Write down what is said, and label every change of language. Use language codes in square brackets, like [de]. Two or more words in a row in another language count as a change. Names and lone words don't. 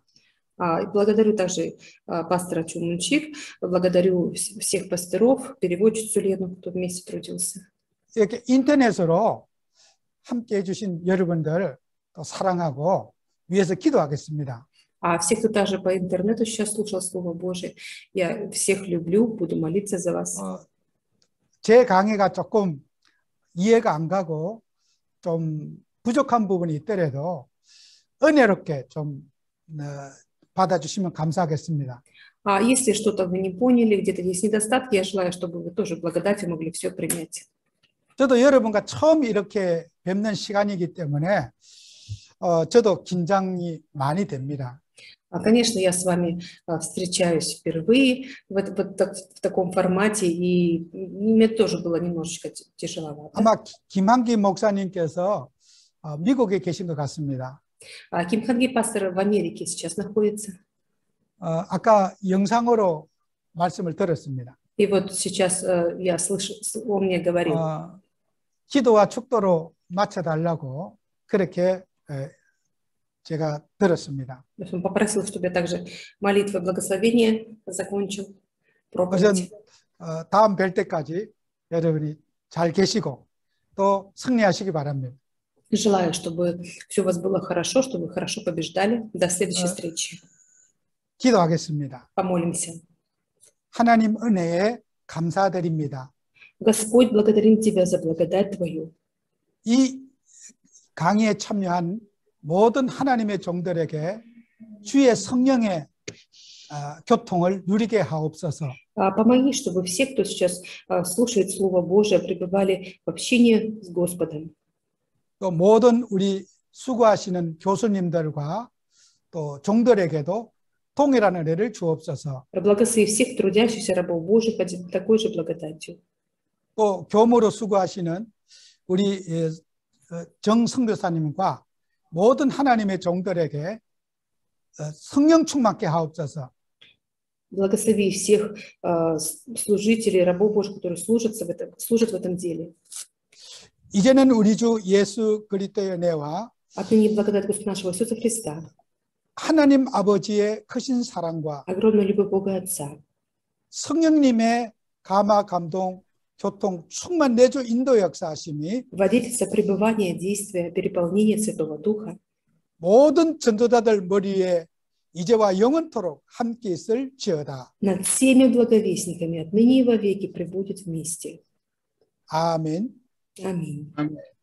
[ru] Благодарю также пастора Чумунчик, благодарю всех пасторов, переводчицу Лену, кто вместе трудился. [ko] 이렇게 인터넷으로 함께 해주신 여러분들 또 사랑하고 위해서 기도하겠습니다. [ru] А всех, кто также по интернету сейчас слушал Слово Божие, я всех люблю, буду молиться за вас. [ko] 제 강의가 조금 이해가 안 가고 좀 부족한 부분이 있더라도 은혜롭게 좀 받아주시면 감사하겠습니다. [ru] А если что-то вы не поняли, где-то есть недостатки, я желаю, чтобы вы тоже благодатью могли все принять. [ko] 저도 여러분과 처음 이렇게 뵙는 시간이기 때문에 저도 긴장이 많이 됩니다. [ru] Конечно, я с вами встречаюсь впервые в таком формате, и мне тоже было немножечко тяжеловато. [ko] 아마 김한기 목사님께서 미국에 계신 것 같습니다. [ru] Ким Ханги, пастор, в Америке сейчас находится. [ko] 아까 영상으로 말씀을 들었습니다. [ru] И вот сейчас я слышу, он мне говорил. [ko] 기도와 축도로 맞춰달라고 그렇게 제가 들었습니다. [ru] Он попросил, чтобы я также молитвой благословения закончил проповедь. [ko] 다음 뵐 때까지 여러분이 잘 계시고 또 승리하시기 바랍니다. [ru] Желаю, чтобы все у вас было хорошо, чтобы вы хорошо побеждали. До следующей встречи. [ko] 기도하겠습니다. [ru] Помолимся. [ko] 하나님 은혜에 감사드립니다. [ru] Господь, благодарим Тебя за благодать Твою. [ko] 이 강의에 참여한 모든 하나님의 종들에게 주의 성령의 교통을 누리게 하옵소서. [ru] Помоги, чтобы все, кто сейчас слушает Слово Божие, пребывали в общении с Господом. [ko] 또 모든 우리 수고하시는 교수님들과 또 종들에게도 동일한 은혜를 주옵소서. [ru] Благослови всех трудящихся рабов Божьих такой же благодатью. [ko] 또 교무로 수고하시는 우리 정 선교사님과 모든 하나님의 종들에게 성령 충만케 하옵소서. [ru] Благослови всех служителей, рабов Божьих, которые служат в этом деле. [ko] 이제는 우리 주 예수 그리스도의 은혜와 [ru] Отныне благодать Господа нашего Иисуса Христа, [ko] 하나님 아버지의 크신 사랑과 [ru] огромная любовь Бога Отца, [ko] 성령님의 감화 감동 교통 충만 내주 인도 역사하심이 [ru] водительство пребывания, действия, переполнения Святого Духа [ko] 모든 전도자들 머리에 이제와 영원토록 함께 있을지어다. [ru] над всеми благовестниками отныне и вовеки пребудет вместе. [ko] 아멘. [ru] Аминь. [ko] 아멘.